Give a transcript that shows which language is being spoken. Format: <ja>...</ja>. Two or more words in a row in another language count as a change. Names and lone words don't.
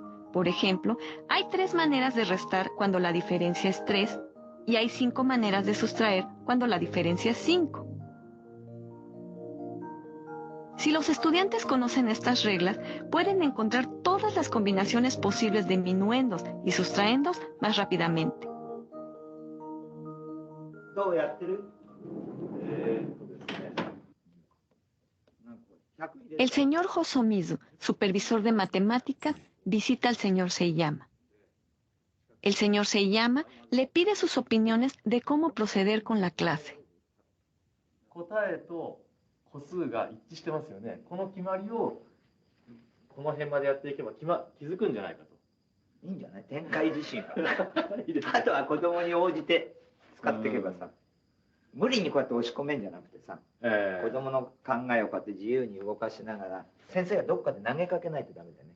<es>Por ejemplo, hay 3 maneras de restar cuando la diferencia es 3 y hay 5 maneras de sustraer cuando la diferencia es 5. Si los estudiantes conocen estas reglas, pueden encontrar todas las combinaciones posibles de minuendos y sustraendos más rápidamente.</es> <ja>どうやってる？</ja> <es>El señor Hosomizu, supervisor de matemáticas, visita al señor Seiyama. El señor Seiyama le pide sus opiniones de cómo proceder con la clase.</es> <ja>答えと個数が一致してますよね。この決まりをこの辺までやっていけば気づくんじゃないかと。いいんじゃない？展開自身は。あとは子供に応じて使っていけばさ、無理にこうやって押し込めんじゃなくてさ、子供の考えをこうやって自由に動かしながら、先生がどっかで投げかけないとダメだよね。</ja>